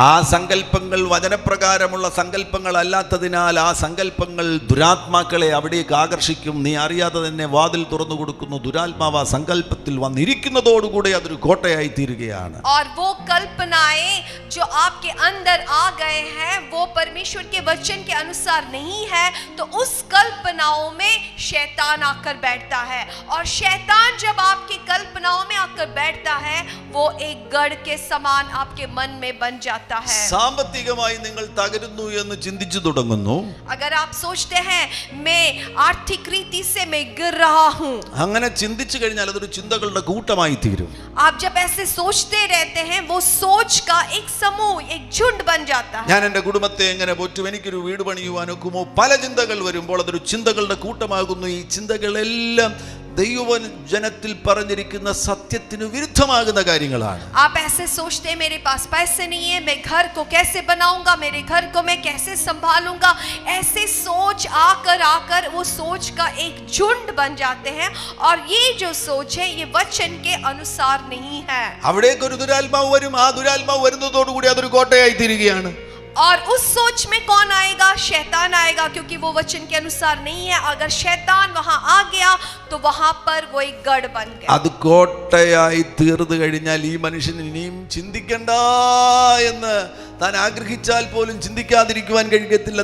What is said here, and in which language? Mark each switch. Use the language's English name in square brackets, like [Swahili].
[Malayalam] ആ സങ്കല്പങ്ങൾ വചനപ്രകാരമുള്ള സങ്കല്പങ്ങൾ അല്ലാത്തതിനാൽ ആ സങ്കല്പങ്ങൾ ദുരാത്മാക്കളെ അവിടേക്ക് ആകർഷിക്കും. നീ അറിയാതെ തന്നെ വാതിൽ തുറന്നു കൊടുക്കുന്നു. ദുരാത്മാവ് ആ സങ്കല്പത്തിൽ വന്നിരിക്കുന്നതോടുകൂടി അതൊരു കോട്ടയായി തീരുകയാണ്. [Hindi] और वो कल्पनाएं जो आपके अंदर आ गए हैं वो परमेश्वर के वचन के अनुसार नहीं है, तो उस कल्पनाओं में शैतान आकर बैठता है. और शैतान जब आपकी कल्पनाओं में आकर बैठता है, वो एक गढ़ के समान आपके मन में बन जाता है. [Malayalam] സാമ്പത്തികമായി നിങ്ങൾ തകരുന്നു എന്ന് ചിന്തിച്ചു തുടങ്ങുന്നു. [Hindi] अगर आप सोचते हैं मैं आर्थिक रीति से मैं गिर रहा हूँ, [Malayalam] അങ്ങനെ ചിന്തിച്ചു കഴിഞ്ഞാൽ അതൊരു ചിന്തകളുടെ കൂട്ടമായി തീരും. [Hindi] आप जब ऐसे सोचते रहते हैं, वो सोच का एक समूह, एक झुंड बन जाता है. [Malayalam] ഞാൻ എൻ്റെ കുടുംബത്തെ എങ്ങനെ പോറ്റും, എനിക്കൊരു വീട് പണിയുവാനൊക്കുമോ, പല ചിന്തകൾ വരുമ്പോൾ അതൊരു ചിന്തകളുടെ കൂട്ടമാകുന്നു. ഈ ചിന്തകളെല്ലാം ദൈവജനത്തിൽ പറഞ്ഞിരിക്കുന്ന സത്യത്തിന് വിരുദ്ധമാകുന്ന കാര്യങ്ങളാണ്. [Hindi] आप ऐसे सोचते हैं मेरे पास पैसे नहीं है, मैं घर को कैसे बनाऊंगा, मेरे घर को मैं कैसे संभालूंगा, ऐसे सोच आकर वो सोच का एक झुंड बन जाते हैं. और ये जो सोच है ये वचन के अनुसार नहीं है. [Malayalam] അവിടേക്ക് ഒരു ദുരാത്മാവ് വരും. ആ ദുരാത്മാവ് വരുന്നതോടുകൂടി അതൊരു കോട്ടയായി തീരുകയാണ്. [Hindi] और उस सोच में कौन आएगा? शैतान आएगा, क्योंकि वो वचन के अनुसार नहीं है. अगर शैतान वहां आ गया तो वहां पर वो एक गढ़ बन गया. [Malayalam] അത് കോട്ടയായി തീർന്നു കഴിഞ്ഞാൽ ഈ മനുഷ്യൻ ഇനിയും ചിന്തിക്കണ്ട എന്ന് താൻ ആഗ്രഹിച്ചാൽ പോലും ചിന്തിക്കാതിരിക്കുവാൻ കഴിയത്തില്ല.